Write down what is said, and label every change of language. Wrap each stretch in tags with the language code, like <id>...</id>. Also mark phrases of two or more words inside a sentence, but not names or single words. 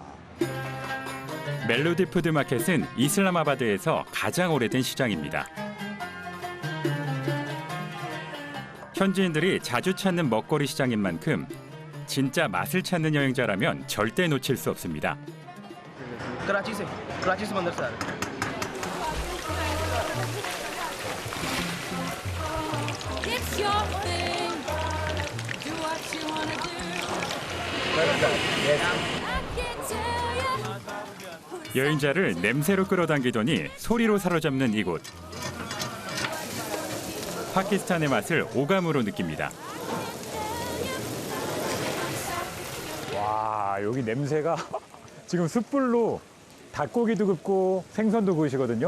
<ko>멜로디 푸드마켓은 이슬람아바드에서 가장 오래된 시장입니다. 현지인들이 자주 찾는 먹거리 시장인 만큼 진짜 맛을 찾는 여행자라면 절대 놓칠 수 없습니다.</ko> <ur>کراچی سے سمندر سے آ رہے ہیں</ur> <en>It's your thing. Do what you wanna do. I can't tell you.</en> <ko>여행자를 냄새로 끌어당기더니 소리로 사로잡는 이곳. 파키스탄의 맛을 오감으로 느낍니다. 와, 여기 냄새가 지금 숯불로 닭고기도 굽고 생선도 구우시거든요.</ko>